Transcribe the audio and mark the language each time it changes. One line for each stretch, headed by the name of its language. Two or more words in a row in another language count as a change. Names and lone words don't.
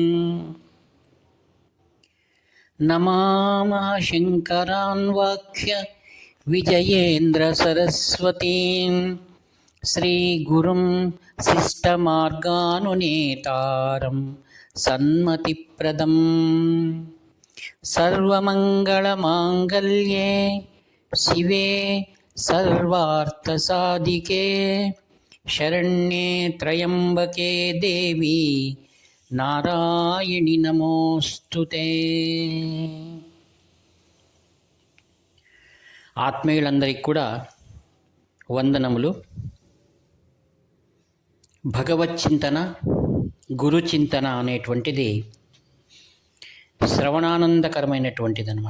Sanskrit: नमामः शङ्करान् वाक्य विजयेन्द्रसरस्वतीं श्रीगुरुं शिष्टमार्गानुनेतारं सन्मतिप्रदं। सर्वमङ्गलमाङ्गल्ये शिवे सर्वार्थसाधिके शरण्ये त्र्यम्बके देवी నారాయణి నమోస్తుతే.
Telugu: ఆత్మీయులందరికీ కూడా వందనములు. భగవత్ చింతన, గురు చింతన అనేటువంటిది శ్రవణానందకరమైనటువంటిది అన్నమాట.